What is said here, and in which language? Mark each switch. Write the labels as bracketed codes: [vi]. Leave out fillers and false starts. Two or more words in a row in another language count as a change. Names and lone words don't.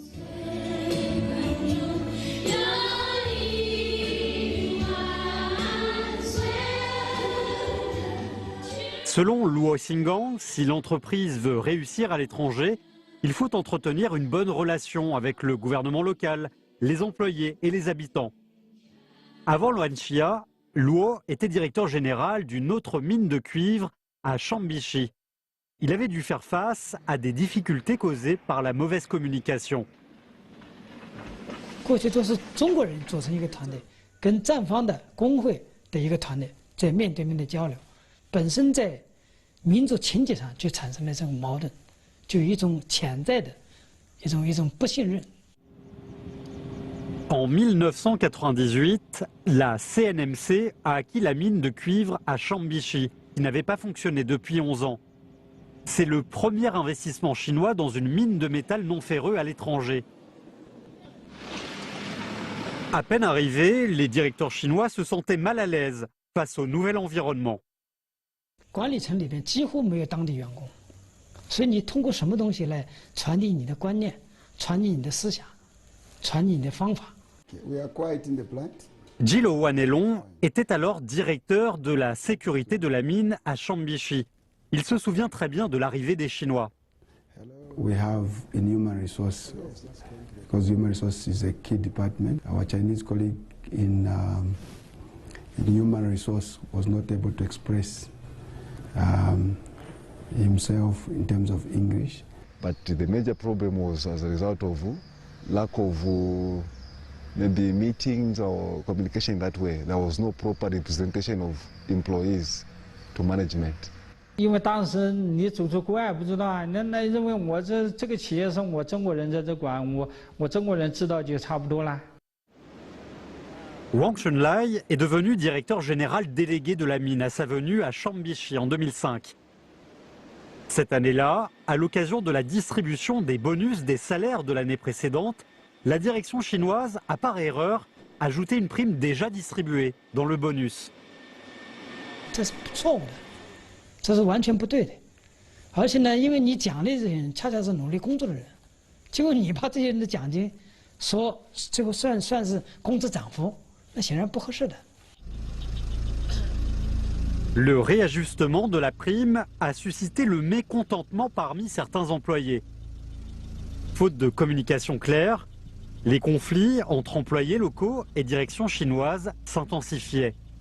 [fr] Selon Luo Xinggang, si l'entreprise veut réussir à l'étranger, il faut entretenir une bonne relation avec le gouvernement local, les employés et les habitants. Avant Luanxia, Luo était directeur général d'une autre mine de cuivre à Chambishi. Il avait dû faire face à des difficultés causées par la mauvaise communication. [zh] 过去都是中国人组成一个团队，跟站方的工会的一个团队在面对面的交流。本身在民族情节上就产生了这种矛盾，就有一种潜在的一种不信任。 [fr] En 1998, la CNMC a acquis la mine de cuivre à Chambishi, qui n'avait pas fonctionné depuis 11 ans. C'est le premier investissement chinois dans une mine de métal non ferreux à l'étranger. À peine arrivés, les directeurs chinois se sentaient mal à l'aise face au nouvel environnement. [zh] 管理层里面几乎没有当地员工，所以你通过什么东西来传递你的观念、传递你的思想、传递你的方法？ [fr] Gilles Wanelon était alors directeur de la sécurité de la mine à Chambishi. Il se souvient très bien de l'arrivée des Chinois. [en] We have in human resource, because human resource is a key department. Our Chinese colleague in human resource was not able to express himself in terms of English. But the major problem was as a result of lack of maybe meetings or communication that way. There was no proper representation of employees to management. [zh] 因为当时你走出国外不知道啊，那认为我这个企业是我中国人在这管，我中国人知道就差不多了。 [fr] Wang Shunlai est devenu directeur général délégué de la mine à sa venue à Chambishi en 2005. Cette année-là, à l'occasion de la distribution des bonus des salaires de l'année précédente, la direction chinoise a par erreur ajouté une prime déjà distribuée dans le bonus. [zh] 这是错误的，这是完全不对的。而且呢，因为你奖励这些人恰恰是努力工作的人，结果你把这些人的奖金说最后算是工资涨幅。那显然不合适的。 [fr] Le réajustement de la prime a suscité le mécontentement parmi certains employés. Faute de communication claire, les conflits entre employés locaux et direction chinoise s'intensifiaient.